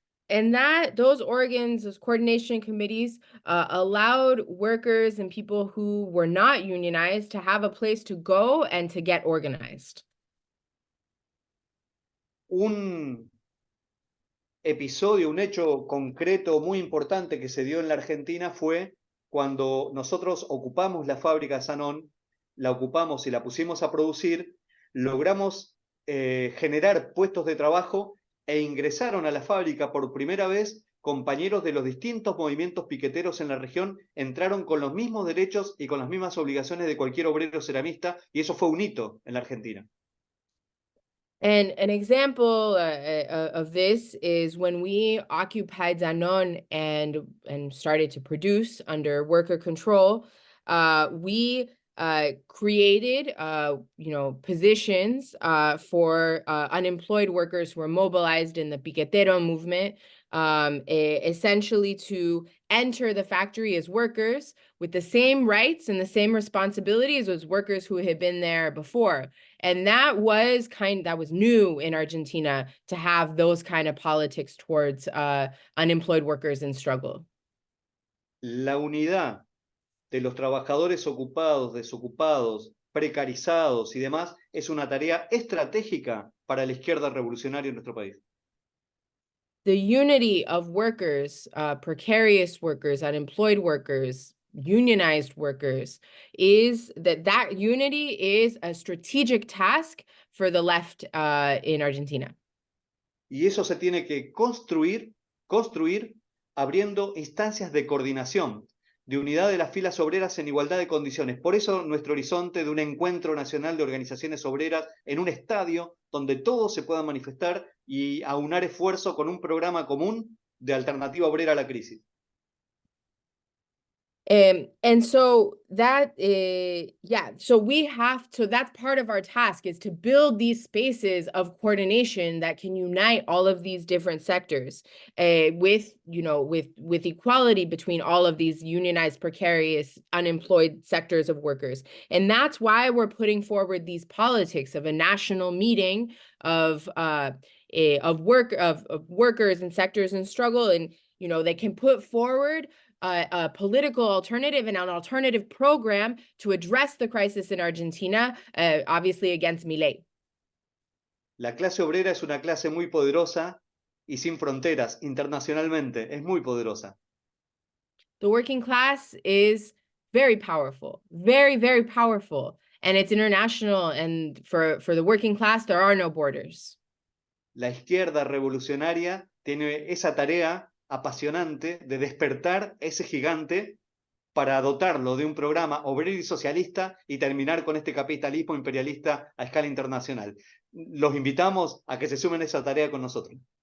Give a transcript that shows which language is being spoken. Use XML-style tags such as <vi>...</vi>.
<en>And those organs, those coordination committees, allowed workers and people who were not unionized to have a place to go and to get organized.</en> <es>Un episodio, un hecho concreto muy importante que se dio en la Argentina fue cuando nosotros ocupamos la fábrica de Sanón, la ocupamos y la pusimos a producir, logramos generar puestos de trabajo e ingresaron a la fábrica por primera vez compañeros de los distintos movimientos piqueteros en la región, entraron con los mismos derechos y con las mismas obligaciones de cualquier obrero ceramista, y eso fue un hito en la Argentina.</es> <en>And an example of this is when we occupied Danone and started to produce under worker control, we created, positions for unemployed workers who were mobilized in the piquetero movement, essentially to enter the factory as workers with the same rights and the same responsibilities as workers who had been there before. And that was new in Argentina, to have those kind of politics towards unemployed workers in struggle.</en> <es>La unidad de los trabajadores ocupados, desocupados, precarizados y demás es una tarea estratégica para la izquierda revolucionaria en nuestro país.</es> <en>The unity of workers, precarious workers, unemployed workers, unionized workers, is that unity is a strategic task for the left in Argentina.</en> <es>Y eso se tiene que construir abriendo instancias de coordinación, de unidad de las filas obreras en igualdad de condiciones. Por eso nuestro horizonte de un encuentro nacional de organizaciones obreras en un estadio donde todos se puedan manifestar y aunar esfuerzo con un programa común de alternativa obrera a la crisis.</es> <en>And so that, so that's part of our task, is to build these spaces of coordination that can unite all of these different sectors, with equality between all of these unionized, precarious, unemployed sectors of workers. And that's why we're putting forward these politics of a national meeting of workers and sectors in struggle, and they can put forward a political alternative and an alternative program to address the crisis in Argentina, obviously against Milei.</en> <es>La clase obrera es una clase muy poderosa y sin fronteras internacionalmente, es muy poderosa.</es> <en>The working class is very powerful, very, very powerful, and it's international, and for the working class, there are no borders.</en> <es>La izquierda revolucionaria tiene esa tarea apasionante de despertar ese gigante para dotarlo de un programa obrero y socialista y terminar con este capitalismo imperialista a escala internacional. Los invitamos a que se sumen a esa tarea con nosotros.</es>